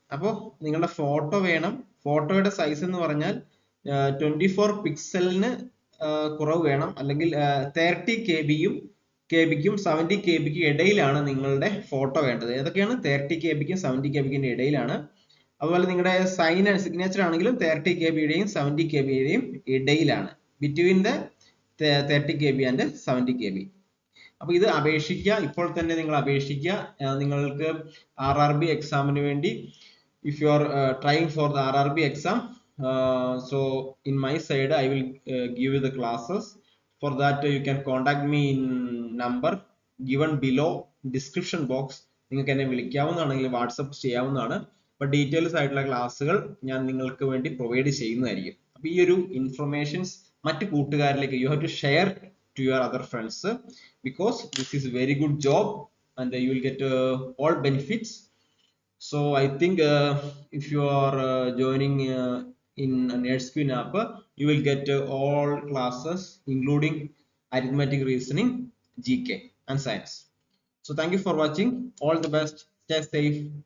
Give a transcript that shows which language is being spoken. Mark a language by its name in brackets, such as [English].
[Malayalam] അപ്പോൾ നിങ്ങളുടെ ഫോട്ടോ വേണം. ഫോട്ടോയുടെ സൈസ് എന്ന് പറഞ്ഞാൽ 24 പിക്സലിന് കുറവ് വേണം, അല്ലെങ്കിൽ 30 KB-യും 70 KB-ക്കും ഇടയിലാണ് നിങ്ങളുടെ ഫോട്ടോ വേണ്ടത്. ഏതൊക്കെയാണ്? 30 KB-ക്കും 70 KB-ക്കും ഇടയിലാണ്. അതുപോലെ നിങ്ങളുടെ സിഗ്നേച്ചർ ആണെങ്കിലും 30 KB-യുടെയും 70 KB-യുടെയും ഇടയിലാണ്. Between the 30 KB and 70 KB. അപ്പോൾ ഇത് അപേക്ഷിക്കുക, ഇപ്പോൾ തന്നെ നിങ്ങൾ അപേക്ഷിക്കുക. നിങ്ങൾക്ക് RRB എക്സാമിന് വേണ്ടി [English] if you are trying for the RRB exam, so in my side I will give you the classes. For that you can contact me in number given below description box. [Malayalam] നിങ്ങൾക്ക് എന്നെ വിളിക്കാവുന്നതാണ്, അല്ലെങ്കിൽ WhatsApp ചെയ്യാവുന്നതാണ്. അപ്പോൾ details ആയിട്ടുള്ള ക്ലാസ്സുകൾ ഞാൻ നിങ്ങൾക്ക് വേണ്ടി പ്രൊവൈഡ് ചെയ്യുന്നതായിരിക്കും. അപ്പോൾ ഈ ഒരു ഇൻഫർമേഷൻസ് മറ്റു കൂട്ടുകാരിലേക്ക് [English] you have to share to your other friends, because this is a very good job and you will get all benefits. So I think if you are joining in NerdScreen app, you will get all classes including arithmetic, reasoning, GK and science. So thank you for watching. All the best. Stay safe.